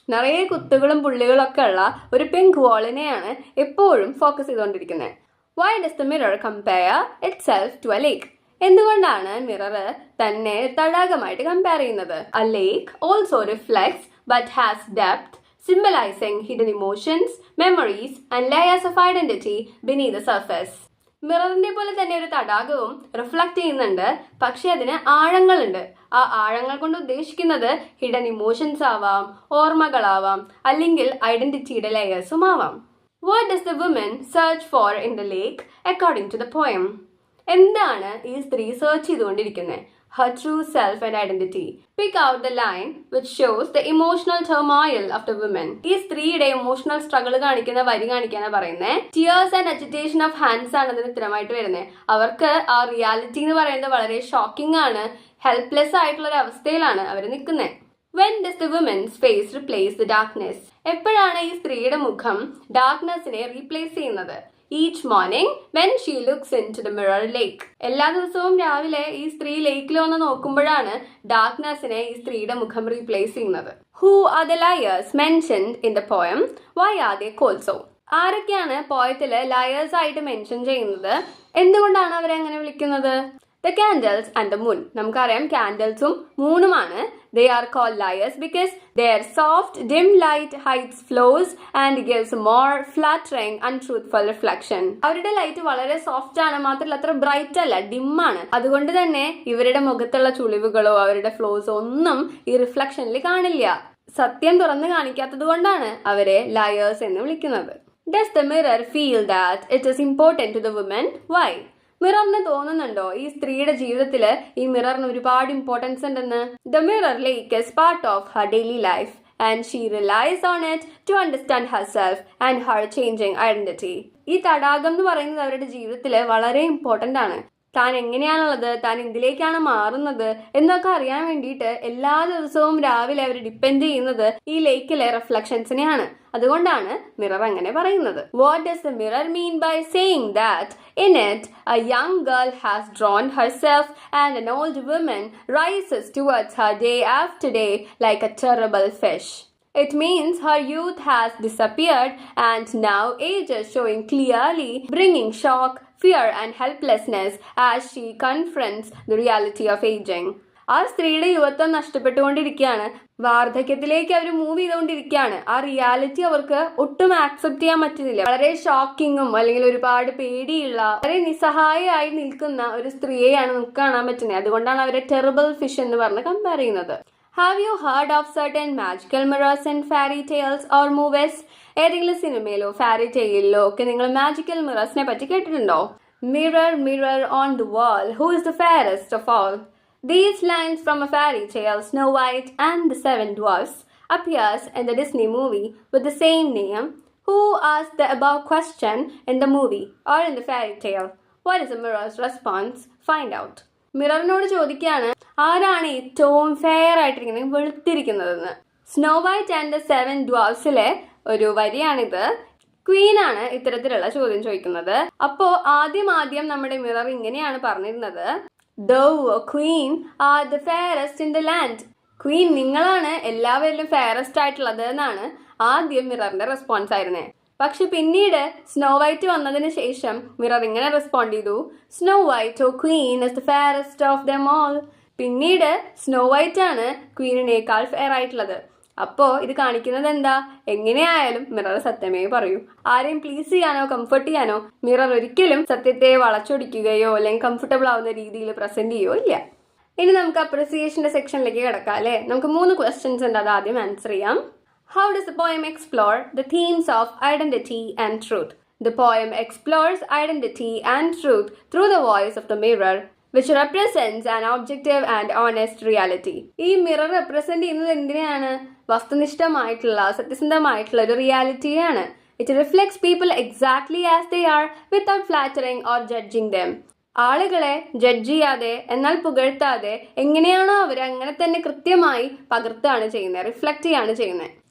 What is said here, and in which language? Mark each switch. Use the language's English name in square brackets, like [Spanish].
[Malayalam] നിറയെ കുത്തുകളും പുള്ളികളൊക്കെ ഉള്ള ഒരു പിങ്ക് വാളിനെയാണ് എപ്പോഴും ഫോക്കസ് ചെയ്തുകൊണ്ടിരിക്കുന്നത്. [English] Why does the mirror compare itself to a lake? [Malayalam] എന്തുകൊണ്ടാണ് മിറർ തന്നെ തടാകമായിട്ട് കമ്പയർ ചെയ്യുന്നത്? [English] A lake also reflects but has depth, symbolizing hidden emotions, memories and layers of identity beneath the surface. [Malayalam] മിററിന്റെ പോലെ തന്നെ ഒരു തടാകവും reflect ചെയ്യുന്നുണ്ട്, പക്ഷെ അതിന് ആഴങ്ങളുണ്ട്. ആ ആഴങ്ങൾ കൊണ്ട് ഉദ്ദേശിക്കുന്നത് ഹിഡൻ ഇമോഷൻസ് ആവാം, ഓർമ്മകളാവാം, അല്ലെങ്കിൽ ഐഡന്റിറ്റിയുടെ ലെയേഴ്സും ആവാം. [English] What does the woman search for in the lake according to the poem? [Malayalam] എന്താണ് ഈ സ്ത്രീ സെർച്ച് ചെയ്തുകൊണ്ടിരിക്കുന്നത്? [English] Her true self and identity. Pick out the line which shows the emotional turmoil of the woman. [Malayalam] ഈ സ്ത്രീയുടെ emotional struggle കാണിക്കുന്ന വരി കാണിക്കാനാണ് പറയുന്നത്. [English] Tears and agitation of hands [Malayalam] ആണ് അതിന് ഉത്തരമായിട്ട് വരുന്നത്. അവർക്ക് ആ റിയാലിറ്റി എന്ന് പറയുന്നത് വളരെ ഷോക്കിംഗ് ആണ്. ഹെൽപ്ലെസ് ആയിട്ടുള്ള ഒരു അവസ്ഥയിലാണ് അവർ നിൽക്കുന്നത്. [English] When does the woman's face replace the darkness? [Malayalam] എപ്പോഴാണ് ഈ സ്ത്രീയുടെ മുഖം ഡാർക്ക്നെസ്സിനെ റീപ്ലേസ് ചെയ്യുന്നത്? [English] Each morning when she looks into the mirror lake. [Malayalam] എല്ലാ ദിവസവും രാവിലെ ഈ സ്ത്രീ ലേക്കിൽ വന്ന് നോക്കുമ്പോഴാണ് ഡാർക്ക്നെസ്സിനെ ഈ സ്ത്രീയുടെ മുഖം റീപ്ലേസ് ചെയ്യുന്നത്. [English] Who are the liars mentioned in the poem? Why are they called so? [Malayalam] ആരൊക്കെയാണ് പോയത്തില് ലയേഴ്സ് ആയിട്ട് മെൻഷൻ ചെയ്യുന്നത്? എന്തുകൊണ്ടാണ് അവരെ അങ്ങനെ വിളിക്കുന്നത്? [English] The candles and the moon. [Malayalam] നമുക്കറിയാം ക്യാൻഡൽസും മൂണുമാണ്. [English] They are called liars because their soft, dim light hides flaws and gives more flattering, untruthful reflection. [Malayalam] അവരുടെ light വളരെ സോഫ്റ്റ് ആണ്, മാത്രമല്ല അത്ര ബ്രൈറ്റ് അല്ല, ഡിം ആണ്. അതുകൊണ്ട് തന്നെ ഇവരുടെ മുഖത്തുള്ള ചുളിവുകളോ അവരുടെ ഫ്ലോസോ ഒന്നും ഈ റിഫ്ലക്ഷനിൽ കാണില്ല. സത്യം തുറന്നു കാണിക്കാത്തത് കൊണ്ടാണ് അവരെ ലയേഴ്സ് എന്ന് വിളിക്കുന്നത്. [English] Does the mirror feel that it is important to the woman? Why? [Malayalam] മിററിന് തോന്നുന്നുണ്ടോ ഈ സ്ത്രീയുടെ ജീവിതത്തില് ഈ മിററിന് ഒരുപാട് ഇമ്പോർട്ടൻസ് ഉണ്ടെന്ന്? [English] The mirror lake is part of her daily life and she relies on it to understand herself and her changing identity. [Malayalam] ഈ തടാകം എന്ന് പറയുന്നത് അവരുടെ ജീവിതത്തില് വളരെ ഇമ്പോർട്ടന്റ് ആണ്. താൻ എങ്ങനെയാണുള്ളത്, താൻ എന്തിലേക്കാണ് മാറുന്നത് എന്നൊക്കെ അറിയാൻ വേണ്ടിയിട്ട് എല്ലാ ദിവസവും രാവിലെ അവർ ഡിപ്പെൻഡ് ചെയ്യുന്നത് ഈ ലേക്കിലെ റിഫ്ലക്ഷൻസിനെയാണ്. അതുകൊണ്ടാണ് മിറർ അങ്ങനെ പറയുന്നത്. [English] What does the mirror mean by saying that in it a young girl has drawn herself and an old woman rises towards her day after day like a terrible fish? It means her youth has disappeared and now age is showing clearly, bringing shock, fear and helplessness as she confronts the reality of aging. [Malayalam] ആ സ്ത്രീയുടെ യുവത്വം നഷ്ടപ്പെട്ടുകൊണ്ടിരിക്കുകയാണ്. വാർദ്ധക്യത്തിലേക്ക് അവർ move ചെയ്തുകൊണ്ടിരിക്കുകയാണ്. ആ reality അവർക്ക് ഒട്ടും accept ചെയ്യാൻ പറ്റുന്നില്ല. വളരെ ഷോക്കിങ്ങും അല്ലെങ്കിൽ ഒരുപാട് പേടിയുള്ള വളരെ നിസ്സഹായമായി നിൽക്കുന്ന ഒരു സ്ത്രീയെയാണ് നമുക്ക് കാണാൻ പറ്റുന്നത്. അതുകൊണ്ടാണ് അവരെ ടെറിബിൾ ഫിഷ് എന്ന് പറഞ്ഞ് കമ്പയർ ചെയ്യുന്നത്. [English] Have you heard of certain magical mirrors in fairy tales or movies? [Malayalam] ഏതെങ്കിലും സിനിമയിലോ ഫാരി ടെയിലോ ഒക്കെ നിങ്ങൾ മാജിക്കൽ മിറേഴ്സിനെ പറ്റി കേട്ടിട്ടുണ്ടോ? [English] Mirror, mirror on the wall, who is the fairest of all? These lines from a fairy tale, Snow White and the Seven Dwarfs, appears in the Disney movie with the same name. Who asked the above question in the movie or in the fairy tale? What is the mirror's response? Find out. [Malayalam] മിററിനോട് ചോദിക്കുകയാണ്, ആരാണ് ഏറ്റവും fair ആയിട്ടിരിക്കുന്നത്, വെളുത്തിരിക്കുന്നതെന്ന്. Snow white and the seven ഡ്വാർഫ്സിലെ ഒരു വരിയാണിത്. ക്വീനാണ് ഇത്തരത്തിലുള്ള ചോദ്യം ചോദിക്കുന്നത്. അപ്പോ ആദ്യം നമ്മുടെ മിറർ ഇങ്ങനെയാണ് പറഞ്ഞിരുന്നത്, [English] Thou, queen, are the fairest in the land. [Malayalam] Queen, നിങ്ങളാണ് എല്ലാവരിലും ഫെയറസ്റ്റ് ആയിട്ടുള്ളത് എന്നാണ് ആദ്യം മിററിന്റെ റെസ്പോൺസ് ആയിരുന്നേ. പക്ഷെ പിന്നീട് സ്നോ വൈറ്റ് വന്നതിന് ശേഷം മിറർ ഇങ്ങനെ റെസ്പോണ്ട് ചെയ്തു, [English] Snow White oh queen is the fairest of them all. [Malayalam] പിന്നീട് സ്നോ വൈറ്റ് ആണ് ക്വീനിനേക്കാൾ ഫെയർ ആയിട്ടുള്ളത്. അപ്പോ ഇത് കാണിക്കുന്നത് എന്താ? എങ്ങനെയായാലും മിറർ സത്യമേ പറയൂ. ആരെയും പ്ലീസ് ചെയ്യാനോ കംഫർട്ട് ചെയ്യാനോ മിറർ ഒരിക്കലും സത്യത്തെ വളച്ചൊടിക്കുകയോ അല്ലെങ്കിൽ കംഫർട്ടബിൾ ആവുന്ന രീതിയിൽ പ്രസന്റ് ചെയ്യുകയോ ഇല്ല. ഇനി നമുക്ക് അപ്രിസിയേഷന്റെ സെക്ഷനിലേക്ക് കിടക്കാം അല്ലേ. നമുക്ക് 3 ക്വസ്റ്റ്യൻസ് ഉണ്ട്, അത് ആദ്യം ആൻസർ ചെയ്യാം. [English] How does the poem explore the themes of identity and truth? The poem explores identity and truth through the voice of the mirror. which represents an objective and honest reality. [Malayalam] ഈ mirror represent ചെയ്യുന്നത് എന്തിനെയാണ്? വസ്തുനിഷ്ഠമായിട്ടുള്ള സത്യസന്ധമായിട്ടുള്ള ഒരു റിയാലിറ്റിയാണ്. [English] It reflects people exactly as they are without flattering or judging them. [Malayalam] ആളുകളെ judge ചെയ്യാതെ എന്നാൽ പുകഴ്ത്താതെ എങ്ങനെയാണോ അവർ അങ്ങനെ തന്നെ കൃത്യമായി പകർത്തുകയാണ് ചെയ്യുന്നത്, റിഫ്ലക്റ്റ് ചെയ്യാണ് ചെയ്യുന്നത്.